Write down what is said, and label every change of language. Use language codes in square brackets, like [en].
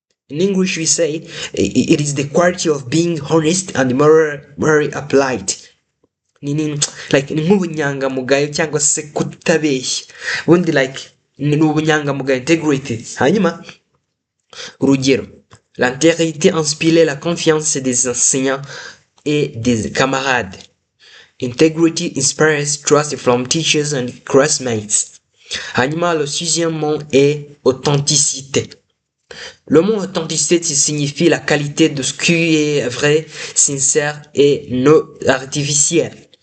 [en] In English, we say it is the quality of being honest and morally applied. [rw] Ni nk'ubunyangamugayo cyangwa se kutabeshya. Ubundi ni ubunyangamugayo, integrity. Hanyuma urugero, [fr] l'intégrité inspire la confiance des enseignants et des camarades. [en] Integrity inspires trust from teachers and classmates. [fr] Hanyuma le sixième mot est authenticité. Le mot authenticité signifie la qualité de ce qui est vrai, sincère et non artificiel.